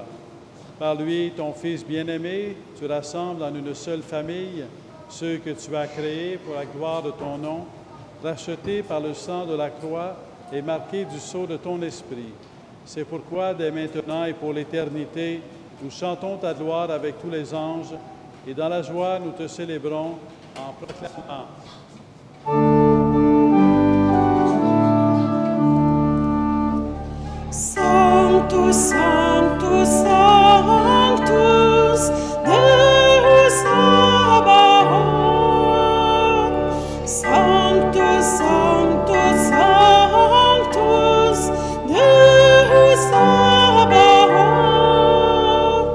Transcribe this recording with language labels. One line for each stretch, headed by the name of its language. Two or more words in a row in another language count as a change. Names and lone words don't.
French: Par lui, ton Fils bien-aimé, tu rassembles en une seule famille ceux que tu as créés pour la gloire de ton nom, rachetés par le sang de la croix et marqués du sceau de ton esprit. C'est pourquoi, dès maintenant et pour l'éternité, nous chantons ta gloire avec tous les anges, et dans la joie, nous te célébrons en proclamant.
Latin: Sanctus, Sanctus, Sanctus, Deus Sabaoth. Sanctus, Sanctus, Sanctus, Deus Sabaoth.